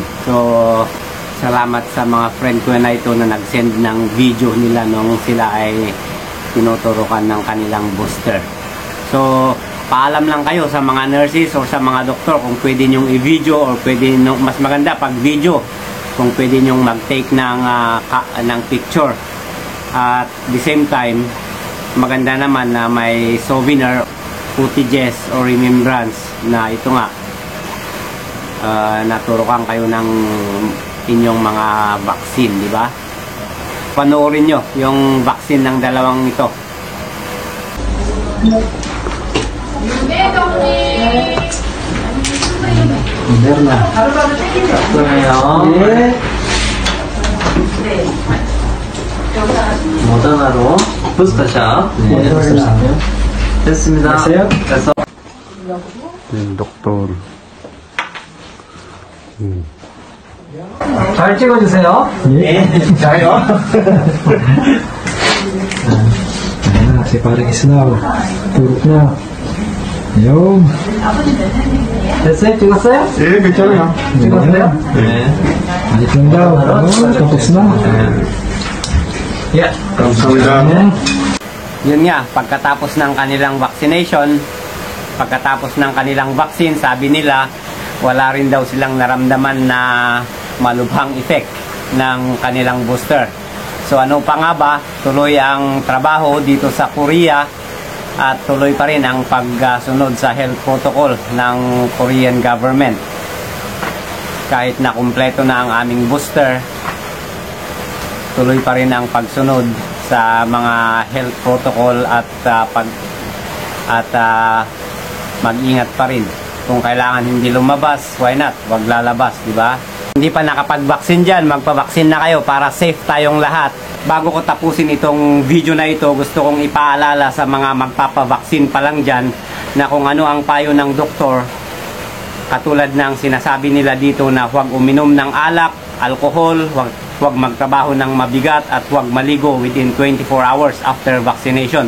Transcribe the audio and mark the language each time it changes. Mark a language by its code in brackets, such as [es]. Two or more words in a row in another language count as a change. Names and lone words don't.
[tl] So salamat sa mga friend ko na ito na nag-send ng video nila nung sila ay tinuturokan ng kanilang booster. So paalam lang kayo sa mga nurses o sa mga doktor kung pwede nyong i-video, or pwede nyong, mas maganda pag video, kung pwede nyong mag-take ng picture. [en] At the same time, [tl] maganda naman na may [en] souvenir, footages or remembrance [tl] na ito nga, naturokan kayo ng inyong mga vaccine, di ba? Panoorin nyo yung vaccine ng dalawang ito. Moderna. [ko] 그러네요. 예. 모더나로 부스터샷. 네, 부스터샷. 됐습니다. 됐어. [tl] doktor. [ko] 잘 찍어주세요. 예. 잘요. [tl] Kasi parang isnaw. Turok na. Ayun. [ko] 됐어요? 찍었어요? 예, 괜찮아요. 찍었어요? 네. 아직 좀 더. [tl] tapos na. [ko] 예, 감사합니다. [tl] Yun nga, pagkatapos ng kanilang vaccination, pagkatapos ng kanilang vaccine, sabi nila wala rin daw silang naramdaman na malubhang effect ng kanilang booster. So ano pa nga ba, tuloy ang trabaho dito sa Korea at tuloy pa rin ang pagsunod sa [en] health protocol [tl] ng [en] Korean government. [tl] Kahit na kumpleto na ang aming booster, tuloy pa rin ang pagsunod sa mga [en] health protocol [tl] at mag-ingat pa rin. Kung kailangan hindi lumabas, [en] why not? [tl] Huwag lalabas, di ba? Hindi pa nakapag-vaccine dyan, magpa-vaccine na kayo para safe tayong lahat. Bago ko tapusin itong video na ito, gusto kong ipaalala sa mga magpapa-vaccine pa lang dyan na kung ano ang payo ng doktor. Katulad ng sinasabi nila dito na huwag uminom ng alak, alcohol, huwag magtrabaho ng mabigat at huwag maligo [en] within 24 hours after vaccination.